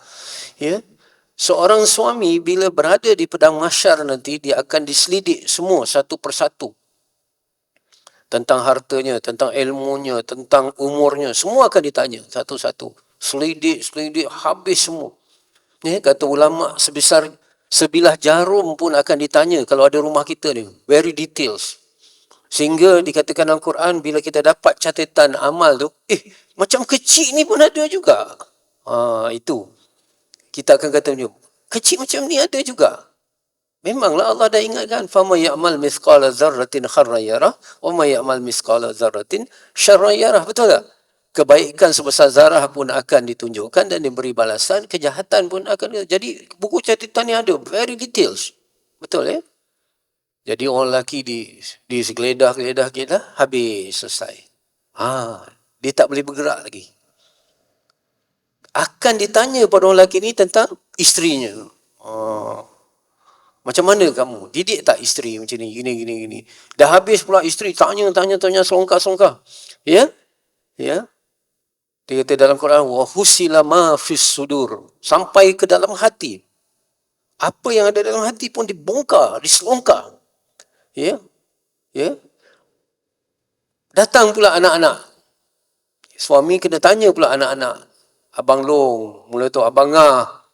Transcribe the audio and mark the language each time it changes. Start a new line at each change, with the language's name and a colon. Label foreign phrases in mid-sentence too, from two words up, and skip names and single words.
Malay: Seorang suami bila berada di padang mahsyar nanti, dia akan diselidik semua satu persatu. Tentang hartanya, tentang ilmunya, tentang umurnya. Semua akan ditanya satu-satu. Selidik, habis semua. Kata ulama, sebilah jarum pun akan ditanya kalau ada rumah kita ni.
English: Very details.
Malay: Sehingga dikatakan dalam Quran, bila kita dapat catatan amal tu, macam kecil ni pun ada juga. Itu. Kita akan kata, kecil macam ni ada juga. Memanglah Allah dah ingatkan,
Arabic: فمن يعمل مثقال ذرة خيرا يره ومن يعمل مثقال ذرة شرا يره.
Malay: Betul tak? Kebaikan sebesar zarah pun akan ditunjukkan dan diberi balasan, kejahatan pun akan. Jadi buku catatan ni ada
English: very details.
Malay: Betul ya? Jadi orang lelaki di segeledah, habis selesai. Dia tak boleh bergerak lagi. Akan ditanya pada orang lelaki ni tentang isterinya. Macam mana kamu? Didik tak isteri macam ni? Gini. Dah habis pula isteri tanya, songkar. Ya? Ya? Dia kata dalam Quran,
Arabic: وحصل ما في الصدور.
Malay: Sampai ke dalam hati. Apa yang ada dalam hati pun dibongkar, diselongkar. Ya? Ya? Datang pula anak-anak. Suami kena tanya pula anak-anak. Abang Long, mula tu Abang Ngah.